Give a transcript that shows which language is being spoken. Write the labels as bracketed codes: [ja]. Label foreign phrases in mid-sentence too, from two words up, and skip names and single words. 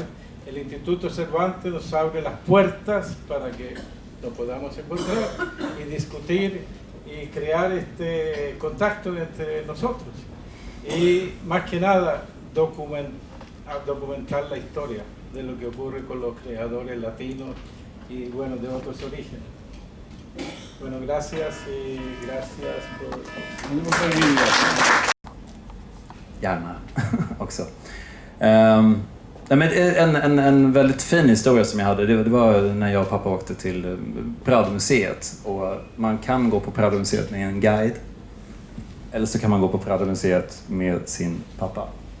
[es] El Instituto Cervantes nos abre las puertas para que nos podamos encontrar y discutir y crear este contacto entre nosotros. Y más que nada documentar la historia de lo que ocurre con los creadores latinos y bueno, de otros orígenes. Bueno, gracias y gracias por... [sv] Gärna också. En väldigt fin historia som jag hade, det var när jag och pappa åkte till Prado-museet. Och man kan gå på Prado-museet med en guide. Eller så kan man gå på Prado-museet med sin pappa.